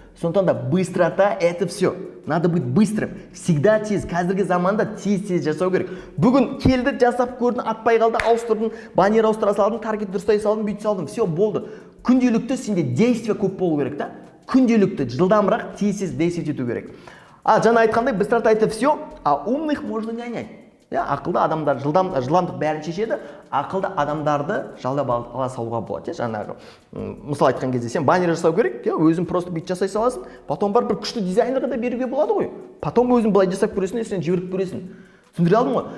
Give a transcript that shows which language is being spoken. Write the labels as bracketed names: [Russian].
[Kazakh] Сондықтан да [Russian] быстрота это все. Надо быть быстрым. Всегда тез. [Kazakh] Қазіргі заманда тез жасау керек. Бүгін келді, жасап көрдің, атпай қалды, ауыстырдың, баннер ауыстыра салдың, таргет дұрыстай салдың, бүйт салдың. Все болды. Күнделікті сенде действие көп болу керек та. Күнделікті жылдамырақ тез действие ету керек. Жаңа айтқандай, [Russian] быстрота это все, а умных можно нанять. [Kazakh] Ақылды адамдар жылдамдық бәрін шешеді, ақылды адамдарды жалдап ала салуға болады. Жаңағы мысал айтқан кезде сен баннер жасау керек, өзің просто бит жасай саласың, потом бар бір күшті дизайнерға да беруге болады ғой. Потом өзің былай жасап көресің, сен жіберіп көресің. Түсіндіре алдым ғой?